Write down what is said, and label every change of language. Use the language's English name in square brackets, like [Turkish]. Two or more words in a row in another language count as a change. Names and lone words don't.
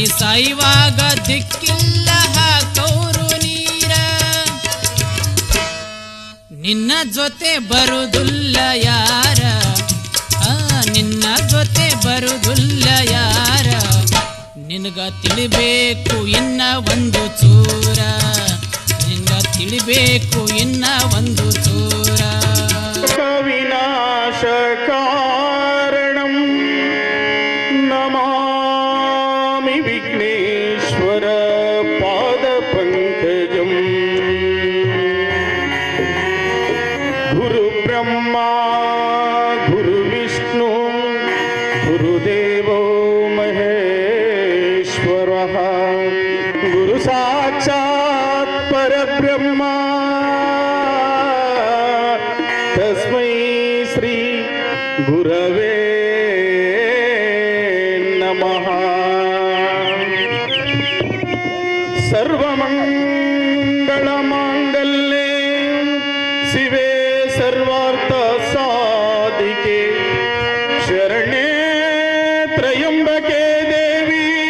[Kannada] ಸಾಯುವಾಗ ದಿಕ್ಕಿಲ್ಲ ಹಾಕೌರು ನೀರ ನಿನ್ನ ಜೊತೆ ಬರುವುದಿಲ್ಲ ಯಾರ, ನಿನ್ನ ಜೊತೆ ಬರುವುದಿಲ್ಲ ಯಾರ, ನಿನಗ ತಿಳಿಬೇಕು ಇನ್ನ ಒಂದು ಚೂರ, ನಿನಗ ತಿಳಿಬೇಕು ಇನ್ನ ಒಂದು ಚೂರ. [Sanskrit] ವಿನಾಶ ಕಾರಣಂ ನಮಾಮಿ ವಿಘ್ನೇಶ್ವರ ಪಾದ ಪಂಕಜಂ. ಗುರು ಬ್ರಹ್ಮ ಗುರು ವಿಷ್ಣು ಗುರುದೇವೋ ಮಹೇಶ್ವರ, ಗುರು ಸಾಕ್ಷಾತ್ ಪರಬ್ರಹ್ಮ ತಸ್ಮೈ ಶ್ರೀ ಗುರವೇ ನಮಃ. ಸರ್ವಮಂಗಳ ಮಾಂಗಲ್ಯೆ ಶಿವೆ ಸರ್ವಾರ್ಥ ಸಾಧಿಕೆ, ಶರಣೆ ತ್ರಯಂಬಕೆ ದೇವಿ